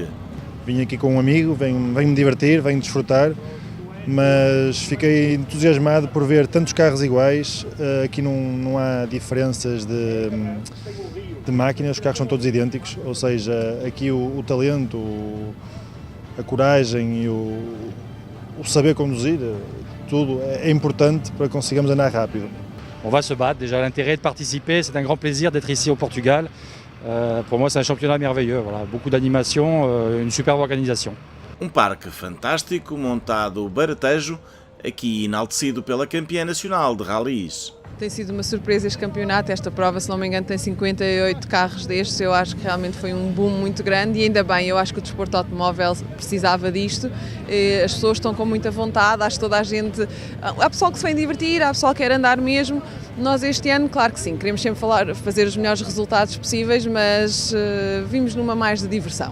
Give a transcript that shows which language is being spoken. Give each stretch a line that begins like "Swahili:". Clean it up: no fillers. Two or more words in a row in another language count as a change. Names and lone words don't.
Portuguese: Vim aqui com um amigo, venho-me divertir, venho desfrutar, mas fiquei entusiasmado por ver tantos carros iguais. Aqui não há diferenças de máquinas, os carros são todos idênticos, ou seja, aqui o talento, a coragem e o saber conduzir, tudo é importante para que consigamos andar rápido.
French: On va se battre, déjà l'intérêt de participer, c'est un grand plaisir d'être ici au Portugal. Pour moi c'est un championnat merveilleux, voilà, beaucoup d'animation, une superbe organisation.
Portuguese: Parque fantástico montado baratejo, aqui enaltecido pela campeã nacional de rallies. Tem sido uma surpresa este campeonato, esta prova, se não me engano, tem 58 carros destes, eu acho que realmente foi um boom muito grande e ainda bem, eu acho que o desporto automóvel precisava disto, as pessoas estão com muita vontade, acho que toda a gente, há pessoal que se vem divertir, há pessoal que quer andar mesmo, nós este ano, claro que sim, queremos sempre fazer os melhores resultados possíveis, mas vimos numa mais de diversão.